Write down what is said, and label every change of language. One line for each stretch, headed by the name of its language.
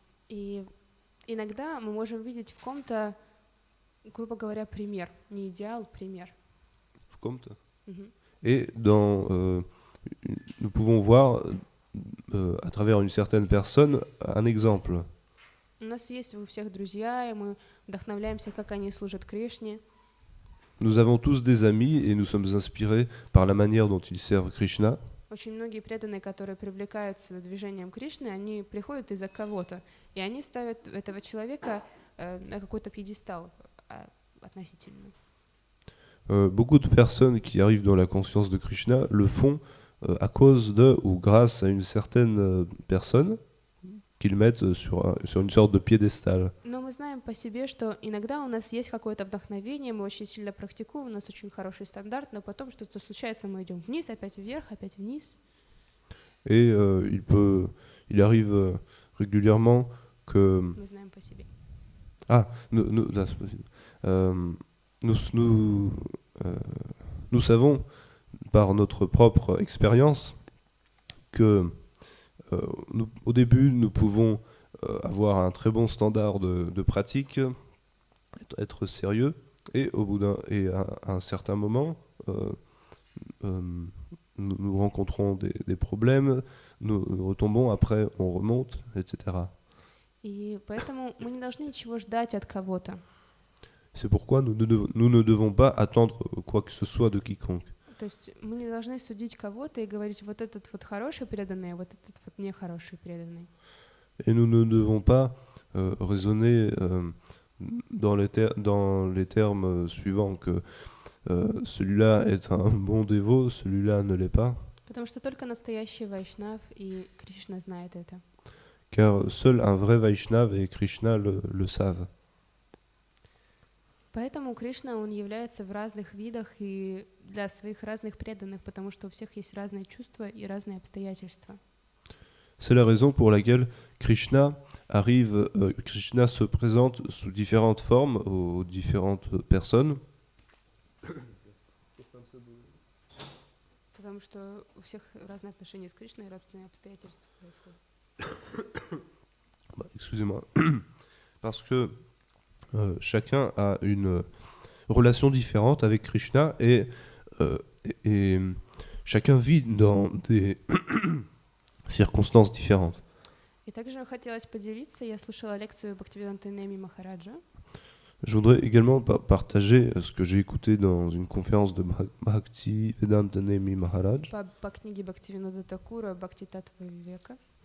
Russian: И иногда мы можем видеть в ком-то, грубо говоря, пример, не идеал, пример. В ком-то.
French: Et nous pouvons voir à travers une certaine personne un exemple.
Russian: У нас есть у всех друзья, и мы вдохновляемся, как они служат Кришне.
French: Nous avons tous des amis et nous sommes inspirés par la manière dont ils servent Krishna.
Russian: Очень многие преданные, которые привлекаются движением Кришны, они приходят из-за кого-то, и они ставят этого человека на какой-то пьедестал относительно.
French: Beaucoup de personnes qui arrivent dans la conscience de Krishna le font à cause de ou grâce à une certaine personne qu'ils mettent sur une sorte de piédestal.
Russian: Но мы знаем по себе, что иногда у нас есть какое-то вдохновение, мы очень сильно практикуем, у нас очень хороший стандарт, но потом что-то случается, мы идем вниз, опять вверх, опять вниз.
French: Et il arrive régulièrement que...
Russian: Мы знаем по себе.
French: Là, c'est possible. Nous savons par notre propre expérience que au début nous pouvons avoir un très bon standard de pratique, être sérieux, et à un certain moment nous rencontrons des problèmes, nous retombons, après on remonte, etc.
Russian: И поэтому мы не должны ничего ждать от кого-то.
French: C'est pourquoi nous ne devons pas attendre quoi que ce soit de quiconque.
Russian: То есть мы не должны судить кого-то и говорить, вот этот вот хороший преданный, а вот этот вот нехороший преданный.
French: Et nous ne devons pas raisonner dans les termes suivants que celui-là est un bon dévot, celui-là ne l'est pas.
Russian: Потому что только настоящий вайшнав, и Кришна знает это.
French: Car seul un vrai Vaishnav et Krishna le savent.
Russian: Поэтому Кришна, он является в разных видах и для своих разных преданных, потому что у всех есть разные чувства и разные обстоятельства.
French: C'est la raison pour laquelle Krishna se présente sous différentes formes aux différentes personnes.
Russian: Потому что у всех разные отношения с Кришной и разные обстоятельства происходят.
French: Excusez-moi. Parce que chacun a une relation différente avec Krishna et chacun vit dans des circonstances différentes.
Russian: И также хотелось поделиться, я слушала лекцию Бхактивиданта Неми Махараджа.
French: Je voudrais également partager ce que j'ai écouté dans une conférence de Bhaktivedanta Nemi Maharaj.
Russian: По книге Бхактивинода Такура «Бхакти Татва Вивека».